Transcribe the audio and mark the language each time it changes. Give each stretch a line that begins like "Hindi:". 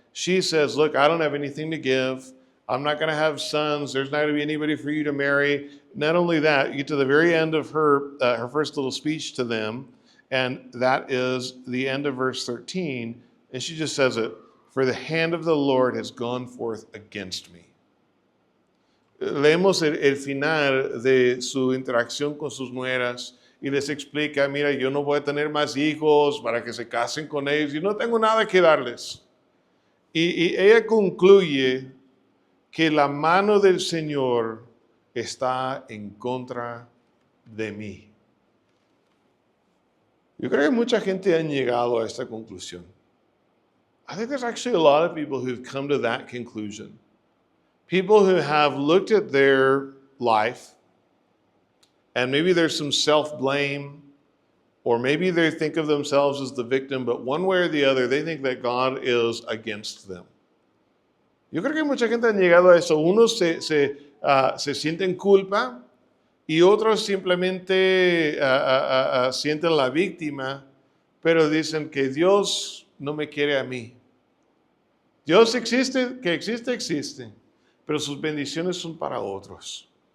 English: She says, look, I don't have anything to give. I'm not going to have sons. There's not going to be anybody for you to marry. Not only that, you get to the very end of her first little speech to them, and that is the end of verse 13, and she just says it, for the hand of the Lord has gone forth against me.
Spanish: Leemos el final de su interacción con sus nueras y les explica, mira, yo no voy a tener más hijos para que se casen con ellos, y no tengo nada que darles. Y ella concluye que la mano del Señor está en contra de mí. Yo creo que mucha gente ha llegado a esta conclusión.
English: I think there's actually a lot of people who've come to that conclusion. People who have looked at their life, and maybe there's some self-blame, or maybe they think of themselves as the victim, but one way or the other, they think that God is against them.
Spanish: Yo creo que mucha gente ha llegado a eso. Unos se sienten culpa y otros simplemente sienten la víctima, pero dicen que Dios no me quiere a mí. Dios existe, que existe, pero sus bendiciones son para otros.